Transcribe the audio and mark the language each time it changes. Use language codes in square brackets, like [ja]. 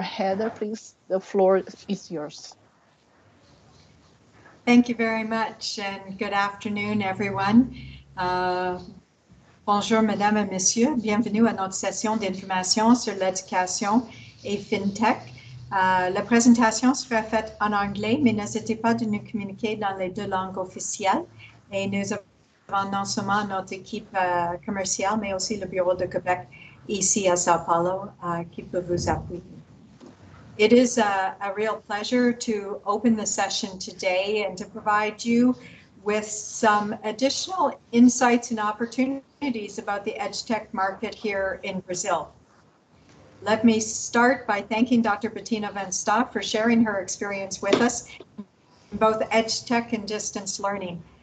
[en] Heather, please, the floor is yours. Thank you very much, and good afternoon, everyone. [fr] Bonjour, mesdames et messieurs. Bienvenue à notre session d'information sur l'éducation et FinTech. La présentation sera faite en anglais, mais n'hésitez pas de nous communiquer dans les deux langues officielles. Et nous avons non seulement notre équipe commerciale, mais aussi le bureau de Québec ici à Sao Paulo qui peut vous appuyer. [en] It is a real pleasure to open the session today and to provide you with some additional insights and opportunities about the EdTech market here in Brazil. Let me start by thanking Dr. Betina Von Staa for sharing her experience with us in both EdTech and distance learning.